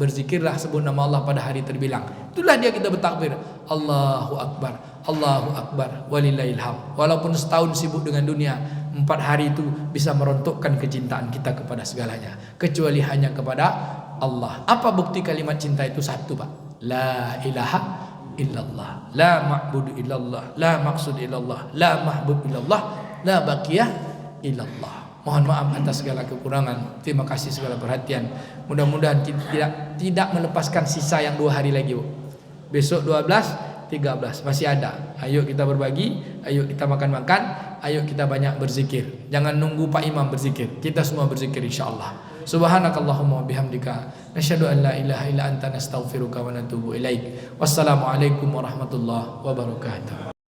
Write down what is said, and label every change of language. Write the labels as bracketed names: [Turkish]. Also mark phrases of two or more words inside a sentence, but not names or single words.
[Indonesian] Berzikirlah sebut nama Allah pada hari terbilang. Itulah dia kita bertakbir. [Arabic] الله أكبر الله أكبر ولله الحمد. [Indonesian] Walaupun setahun sibuk dengan dunia, 4 hari itu bisa merontokkan kecintaan kita kepada segalanya, kecuali hanya kepada Allah. Apa bukti kalimat cinta itu? Satu Pak, [Arabic] لا إله إلا الله لا معبود إلا الله لا مقصود إلا الله لا محبوب إلا الله لا باقية إلا الله. [Indonesian] Mohon maaf atas segala kekurangan. Terima kasih segala perhatian. Mudah-mudahan tidak melepaskan sisa yang 2 hari lagi Bu. Besok 12, 13 masih ada. Ayo kita berbagi, ayo kita makan-makan, ayo kita banyak berzikir. Jangan nunggu Pak Imam berzikir. Kita semua berzikir insyaallah. [Arabic] سبحانك اللهم وبحمدك نشهد أن لا إله إلا أنت نستغفرك ونتوب إليك. والسلام عليكم ورحمة الله وبركاته.